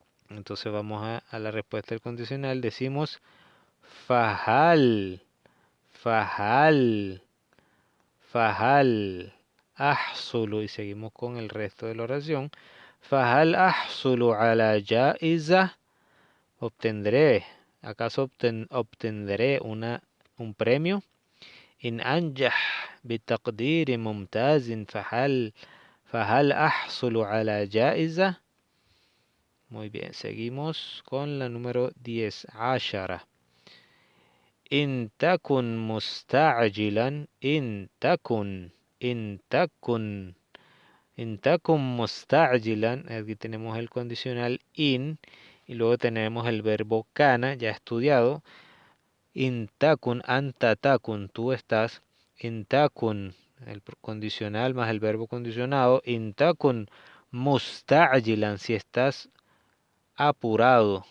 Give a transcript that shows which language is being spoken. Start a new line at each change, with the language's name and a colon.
Spanish: Entonces vamos a la respuesta del condicional, decimos fahal, fahal, fahal, ahsulu, y seguimos con el resto de la oración.
Arabic: Fahal ahsulu ala jaiza,
Spanish: obtendré, ¿acaso obtendré un premio?
Arabic: إن أنجح بتقدير ممتاز فهل أحصل على جائزة.
Spanish: Muy bien, seguimos con la número 10 عشرة.
Arabic: إن تكن مستعجلا إن تكن مستعجلا.
Spanish: Aquí tenemos el condicional in y luego tenemos el verbo kana ya estudiado.
Arabic: In takun, anta takun,
Spanish: tú estás. In takun, el condicional más el verbo condicionado.
Arabic: In takun musta'jilan,
Spanish: si estás apurado.